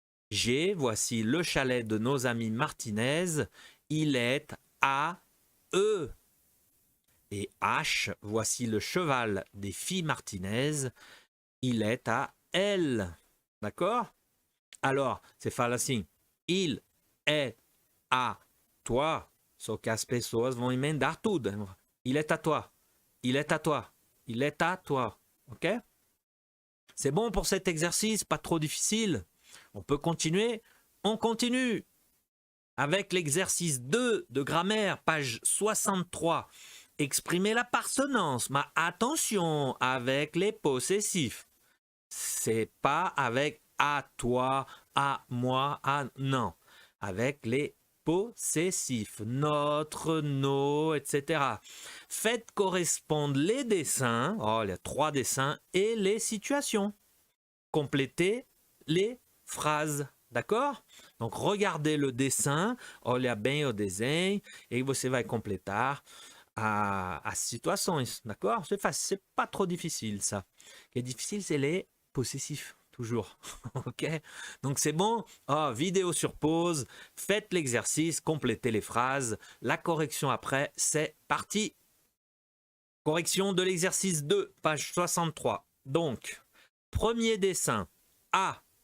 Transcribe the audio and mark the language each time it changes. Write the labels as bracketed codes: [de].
[fr] G, voici le chalet de nos amis Martinez, il est à eux. Et H, voici le cheval des filles Martinez, il est à elles. D'accord? Alors, c'est [pt] fala assim, [fr] il est à toi. [pt] Só que as pessoas vão emendar tudo. [fr] Il est à toi. Il est à toi. Il est à toi. Ok? C'est bon pour cet exercice, pas trop difficile. On peut continuer. On continue avec l'exercice 2 de grammaire, page 63. Exprimer la partenance. Mais attention avec les possessifs. C'est pas avec à toi, à moi, à non. Avec les possessifs, notre, nos, etc. Faites correspondre les dessins, oh, il y a 3 dessins, et les situations. Complétez les phrases, d'accord? Donc, regardez le dessin, [pt] olha bem o desenho, [fr] et [pt] você vai completar as situações, [fr] d'accord? C'est facile, c'est pas trop difficile, ça. Ce qui est difficile, c'est les possessifs. Toujours. Ok? Donc c'est bon. Oh, vidéo sur pause. Faites l'exercice. Complétez les phrases. La correction après. C'est parti. Correction de l'exercice 2, page 63. Donc, premier dessin. A.